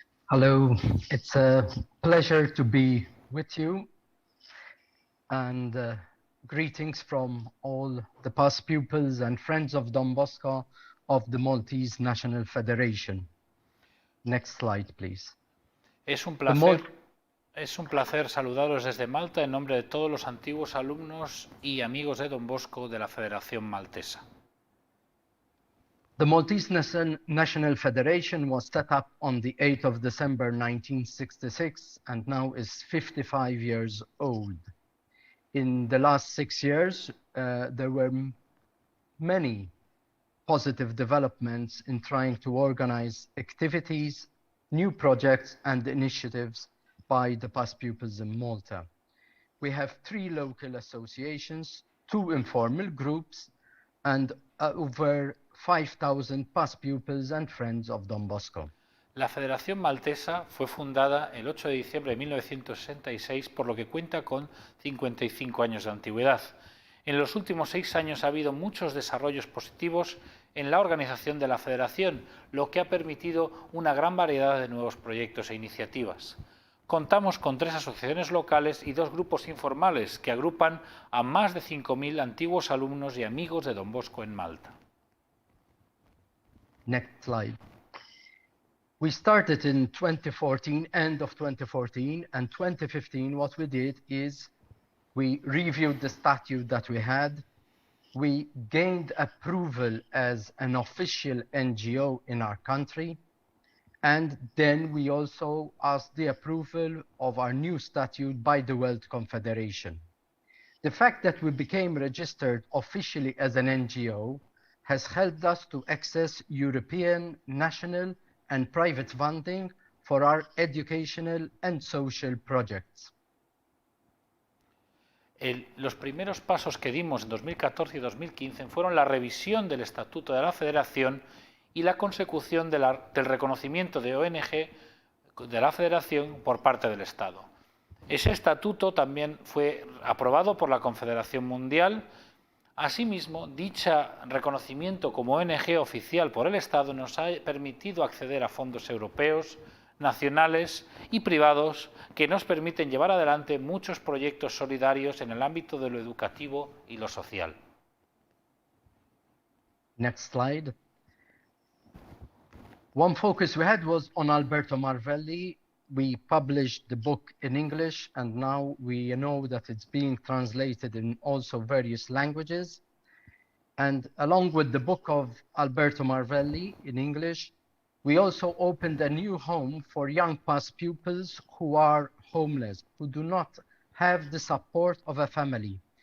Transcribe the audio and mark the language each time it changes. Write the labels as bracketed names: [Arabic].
[English] Hello, it's a pleasure to be with you, and greetings from all the past pupils and friends of Don Bosco of the Maltese National Federation. Next slide, please. [Spanish] Es un placer saludaros desde Malta en nombre de todos los antiguos alumnos y amigos de Don Bosco de la Federación Maltesa. [English] The Maltese National Federation was set up on the 8th of December 1966 and now is 55 years old. In the last 6 years, there were many positive developments in trying to organize activities, new projects and initiatives by the past pupils in Malta. We have 3 local associations, 2 informal groups, and over 5,000 past pupils and friends of Don Bosco. [Spanish] La Federación Maltesa fue fundada el 8 de diciembre de 1966, por lo que cuenta con 55 años de antigüedad. En los últimos 6 años ha habido muchos desarrollos positivos en la organización de la Federación, lo que ha permitido una gran variedad de nuevos proyectos e iniciativas. contamos con 3 asociaciones locales y 2 grupos informales que agrupan a más de 5.000 antiguos alumnos y amigos de Don Bosco en Malta. [English] Next slide. We started in 2014, end of 2014, and 2015 what we did is we reviewed the statute that we had. We gained approval as an official NGO in our country. And then we also asked the approval of our new statute by the World Confederation. The fact that we became registered officially as an NGO has helped us to access European, national, and private funding for our educational and social projects. [Spanish] Los primeros pasos que dimos en 2014 y 2015 fueron la revisión del Estatuto de la Federación y la consecución del reconocimiento de ONG de la Federación por parte del Estado. Ese estatuto también fue aprobado por la Confederación Mundial. Asimismo, dicho reconocimiento como ONG oficial por el Estado nos ha permitido acceder a fondos europeos, nacionales y privados que nos permiten llevar adelante muchos proyectos solidarios en el ámbito de lo educativo y lo social. [English] Next slide. One focus we had was on Alberto Marvelli. We published the book in English, and now we know that it's being translated in also various languages. And along with the book of Alberto Marvelli in English, we also opened a new home for young past pupils who are homeless, who do not have the support of a family.